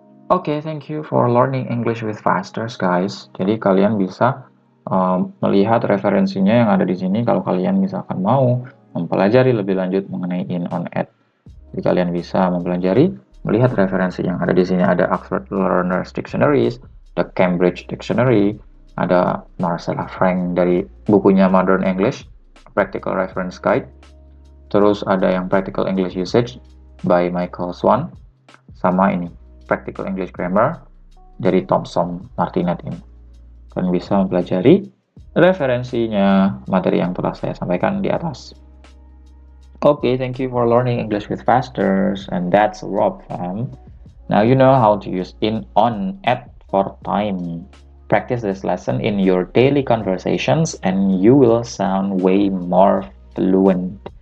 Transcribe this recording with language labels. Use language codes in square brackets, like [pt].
[en] Oke, thank you for learning English with Fasters, guys. [id] Jadi kalian bisa melihat referensinya yang ada di sini kalau kalian misalkan mau mempelajari lebih lanjut mengenai in, on, at. Jadi kalian bisa mempelajari, melihat referensi yang ada di sini. Ada Oxford Learners Dictionaries, ada Cambridge Dictionary, ada Marcella Frank dari bukunya Modern English, Practical Reference Guide. Terus ada yang Practical English Usage by Michael Swan. Sama ini, Practical English Grammar dari Thomson Martinet ini. Kalian bisa mempelajari referensinya materi yang telah saya sampaikan di atas. [en] Okay, thank you for learning English with Fasters, and that's a wrap, fam. Now you know how to use in, on, at for time. Practice this lesson in your daily conversations and you will sound way more fluent.